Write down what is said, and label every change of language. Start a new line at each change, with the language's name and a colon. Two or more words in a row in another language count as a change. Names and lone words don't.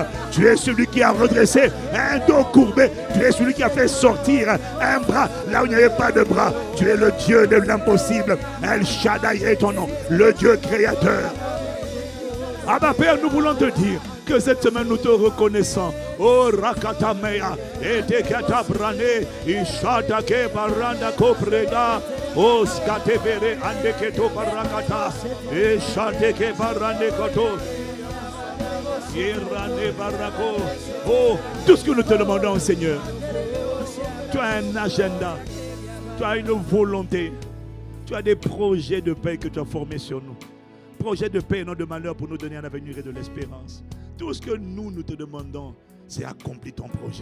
French: Tu es celui qui a redressé un dos courbé. Tu es celui qui a fait sortir un bras là où il n'y avait pas de bras. Tu es le Dieu de l'impossible. El Shaddai est ton nom, le Dieu créateur. Abba Père, nous voulons te dire que cette semaine nous te reconnaissons. Oh Rakatamea, et Tekata Brane, Ishadake Baranda Kopreda, oh Skatebere Andeketo Barakata, et Shadeke Barande Koto, Irane Barako. Oh, tout ce que nous te demandons, Seigneur, tu as un agenda, tu as une volonté, tu as des projets de paix que tu as formés sur nous. Projet de paix et non de malheur pour nous donner un avenir et de l'espérance. Tout ce que nous te demandons, c'est accomplir ton projet.